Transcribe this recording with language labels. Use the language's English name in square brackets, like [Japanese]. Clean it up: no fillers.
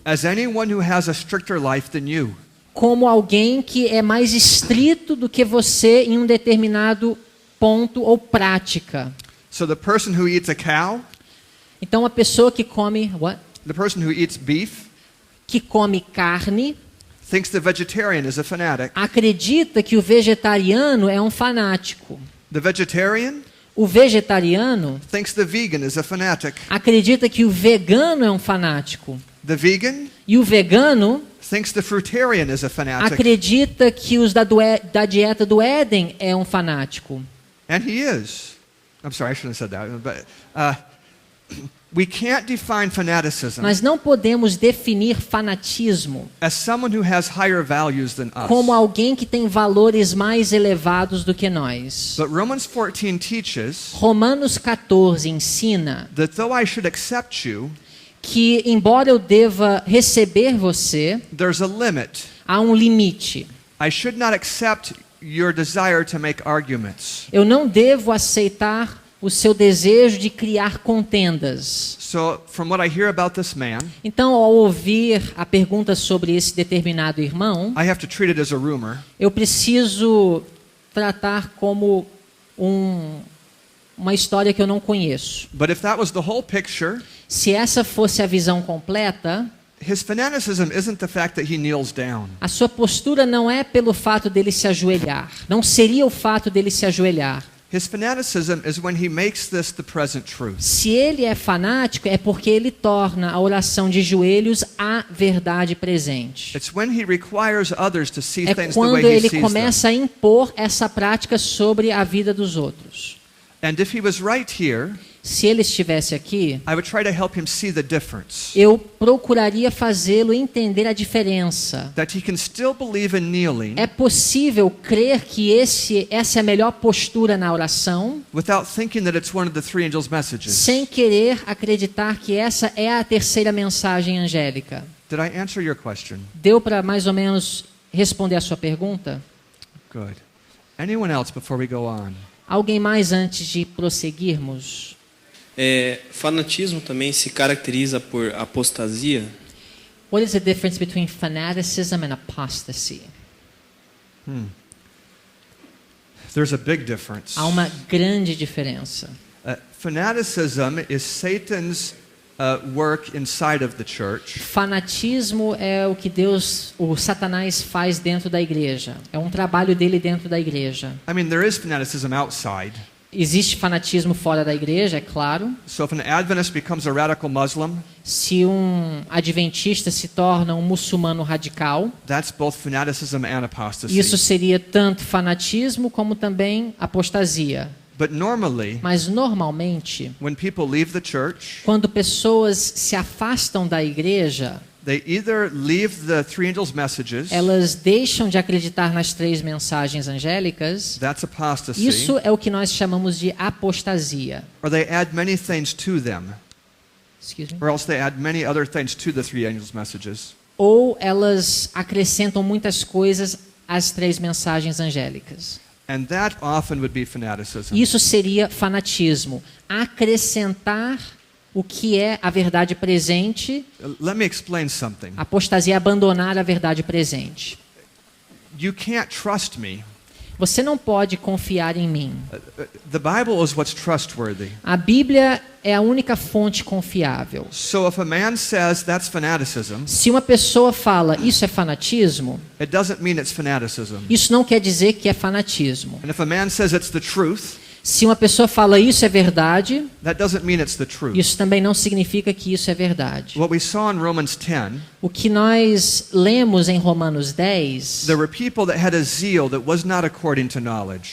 [English] as anyone who has a stricter life than you. [Portuguese] como alguém que é mais estrito do que você em um determinado ponto ou prática. [English] So the person who eats a cow, [Portuguese] Então a pessoa que come [English] the person who eats beef, [Portuguese] que come carne [English] thinks the vegetarian is a fanatic. [Portuguese] acredita que o vegetariano é um fanático. [English] The vegetarian [Portuguese] O vegetariano [English] thinks the vegan is a fanatic. [Portuguese] acredita que o vegano é um fanático. [English] The vegan [Portuguese] E o vegano [English] thinks the fruitarian is a fanatic. [Portuguese] acredita que os da dieta do Éden é um fanático. [English] And he is. I'm sorry, I shouldn't have said that. But we can't define fanaticism [Portuguese] Nós não podemos definir fanatismo [English] as someone who has higher values than us. [Portuguese] como alguém que tem valores mais elevados do que nós. [English] But Romans 14 teaches [Portuguese] Romanos 14 ensina [English] that though I should accept you, [Portuguese] que, embora eu deva receber você, [English] there's a limit. [Portuguese] há um limite. [English] I should not accept your desire to make arguments. [Portuguese] Eu não devo aceitar o seu desejo de criar contendas. [English] So, from what I hear about this man, [Portuguese] Então, ao ouvir a pergunta sobre esse determinado irmão, [English] I have to treat it as a rumor. [Portuguese] eu preciso tratar como uma história que eu não conheço. [English] But if that was the whole picture, [Portuguese] Se essa fosse a visão completa, [English] his fanaticism isn't the fact that he kneels down. [Portuguese] a sua postura não é pelo fato dele se ajoelhar. Não seria o fato dele se ajoelhar. [English] His fanaticism is when he makes this the present truth. [Portuguese] Se ele é fanático, é porque ele torna a oração de joelhos a verdade presente. [English] It's when he requires others to see [Portuguese] É [English] things the way [Portuguese] quando [English] he [Portuguese] ele [English] sees them. [Portuguese] começa a impor essa prática sobre a vida dos outros. [English] And if he was right here, [Portuguese] Se ele estivesse aqui, [English] I would try to help him see the difference. [Portuguese] eu procuraria fazê-lo entender a diferença. [English] That he can still believe in kneeling [Portuguese] É possível crer que essa é a melhor postura na oração, [English] without thinking that it's one of the three angels' messages. [Portuguese] sem querer acreditar que essa é a terceira mensagem angélica. [English] Did I answer your question? [Portuguese] Deu para mais ou menos responder a sua pergunta? [English] Good. Anyone else before we go on? [Portuguese] Alguém mais antes de prosseguirmos? Fanatismo também se caracteriza por apostasia. [English] What is the difference between fanaticism and apostasy? There's a big difference. [Portuguese] Há uma grande diferença. [English] Fanaticism is Satan's work inside of the church. [Portuguese] Fanatismo é o que o Satanás faz dentro da igreja. É um trabalho dele dentro da igreja. [English] I mean, there is fanaticism outside. [Portuguese] Existe fanatismo fora da igreja, é claro. [English] So if an Adventist becomes a radical Muslim, [Portuguese] Se um adventista se torna um muçulmano radical, [English] that's both fanaticism and apostasy. [Portuguese] isso seria tanto fanatismo como também apostasia. [English] But normally, [Portuguese] Mas normalmente, [English] when people leave the church, [Portuguese] quando pessoas se afastam da igreja, [English] they either leave the three angels' messages, [Portuguese] elas deixam de acreditar nas três mensagens angélicas. [English] that's apostasy, [Portuguese] Isso é o que nós chamamos de apostasia. [English] or they add many things to them, Excuse me. or else they add many other things to the three angels' messages. [Portuguese] Ou elas acrescentam muitas coisas às três mensagens angélicas. [English] And that often would be fanaticism. [Portuguese] Isso seria fanatismo. Acrescentar o que é a verdade presente. [English] Let me explain something. [Portuguese] Apostasia é abandonar a verdade presente. [English] You can't trust me. [Portuguese] Você não pode confiar em mim. [English] The Bible is what's trustworthy. [Portuguese] A Bíblia é a única fonte confiável. [English] So if a man says that's fanaticism, [Portuguese] Se uma pessoa fala isso é fanatismo, [English] it doesn't mean it's fanaticism. [Portuguese] isso não quer dizer que é fanatismo. [English] And if a man says it's the truth, [Portuguese] Se uma pessoa fala isso é verdade, [English] that doesn't mean it's the truth. [Portuguese] isso também não significa que isso é verdade. [English] What we saw in Romans 10, [Portuguese] O que nós lemos em Romanos 10, [English] there were people that had a zeal that was not according to knowledge.